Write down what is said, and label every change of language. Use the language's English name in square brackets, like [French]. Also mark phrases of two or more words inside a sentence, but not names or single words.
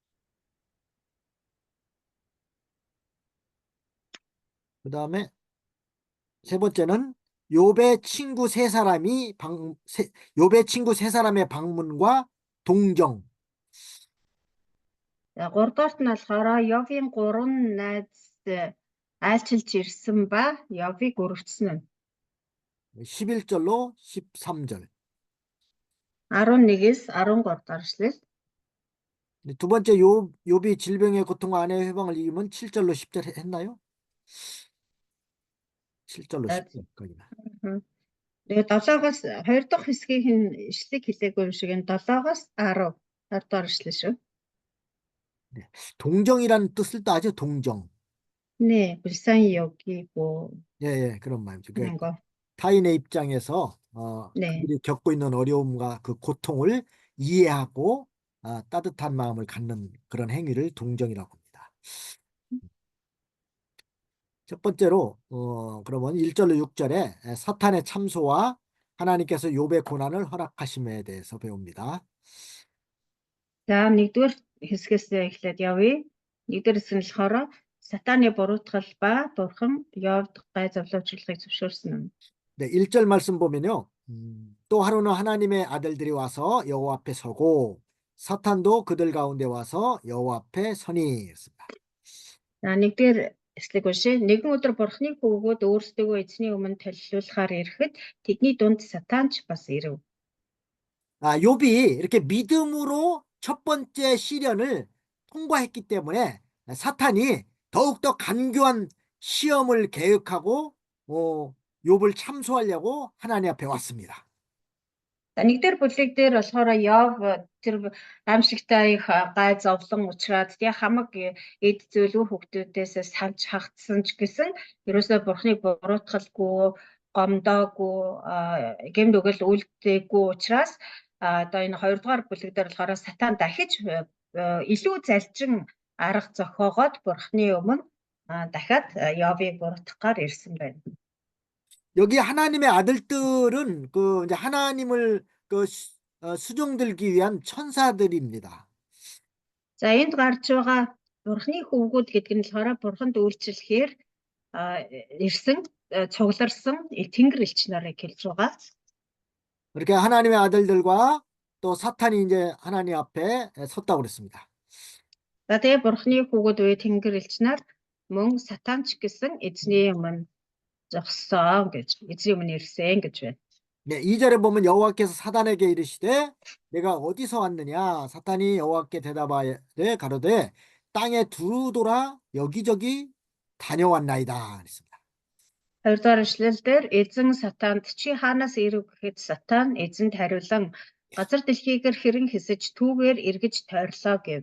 [Korean] 그다음에 세 번째는 욥의 친구 세 사람의 방문과 동정. [Mongolian] За 3 дугаарт нь болохоор Йовийн 3 найз айлчилж ирсэн ба Йовыг өрөвчсөн нь. [Korean] 11절로 13절. [Mongolian] 11-ээс 13 дугаар ишлэл. [Korean] 두 번째 욥이 질병의 고통과 아내의 회방을 이기면 7절로 10절 했나요? 7절로 10절까지나. [Mongolian] Тэгээ 7-оос 2 дахь хэсгийн ишлэг хэлээгүй юм шиг энэ 7-оос 10 дугаар ишлэл шүү. [Korean] 네. 동정이라는 뜻을 또 아죠. 동정. 네, 불쌍히 여기고. 예, 그런 말이죠. 하는 거. 타인의 입장에서 네. 그들이 겪고 있는 어려움과 그 고통을 이해하고 따뜻한 마음을 갖는 그런 행위를 동정이라고 합니다. 첫 번째로 그러면 1절로 6절에 사탄의 참소와 하나님께서 욥의 고난을 허락하심에 대해서 배웁니다. [Mongolian] За нэгдүгээр хэсгээс эхлээд явъя. Нэгдүгээр хэсэг нь болохоор сатаны буруутгал ба бурхан Йовд гай зовлончлохыг зөвшөөрсөн нь. [Korean] 네, 1절 말씀 보면요. 또 하루는 하나님의 아들들이 와서 여호와 앞에 서고 사탄도 그들 가운데 와서 여호와 앞에 서니 했습니다. [Mongolian] За нэгдүгээр хэсэг уншия. Нэгэн өдөр бурханы хүүгүүд өөрсдөө эзний өмнө талилуулахаар ирэхэд тэдний дунд сатан ч бас ирэв. [Korean] 욥이 이렇게 믿음으로 첫 번째 시련을 통과했기 때문에 사탄이 더욱더 간교한 시험을 계획하고 욥을 참소하려고 하나님 앞에 왔습니다. [Mongolian] За нэгдүгээр бүлэг дээр болохоор Йов тэр аимшигтай их гай зовлон учраас тий хамаг эд зөөлөө хүүхдүүдээс санч хагдсан ч гэсэн ерөөсөө бурхныг буруутгалгүй, гомдоогүй, гэмт өгөл үлдээгүй учраас одоо энэ 2 дугаар бүлэг дээр болохоор сатан дахиж илүү залжин арга зохиогоод бурхны өмнө дахиад Йовыг буруутгахаар ирсэн байна. [Korean] 여기 하나님의 아들들은 그 이제 하나님을 수종들기 위한 천사들입니다. [Mongolian] За энд гарч байгаа бурхны хүүгүүд гэдэг нь болохоор бурханд үйлчлэхээр ирсэн цугларсан тэнгэр элч нарыг хэлж байгаа. [Korean] 이렇게 하나님의 아들들과 또 사탄이 이제 하나님 앞에 섰다고 그랬습니다. [Mongolian] За тэгээ бурхны хүүгүүд үе тэнгэр элч нар мөн сатанч гэсэн эзний өмнө зогссон гэж эзний өмнө ирсэн гэж байна. [Korean] 네, 2절에 보면 여호와께서 사탄에게 이르시되 내가 어디서 왔느냐? 사탄이 여호와께 대답하되 가로되 땅에 두루 돌아 여기저기 다녀왔나이다 그랬습니다. [Mongolian] Хоёрдугаар ишлэлдэр эзэн сатанд чи хаанаас ирв гэхэд сатан эзэнд хариулан газар дэлхийгээр хэрэн хэсэж түүгээр эргэж тойрлоо гэв.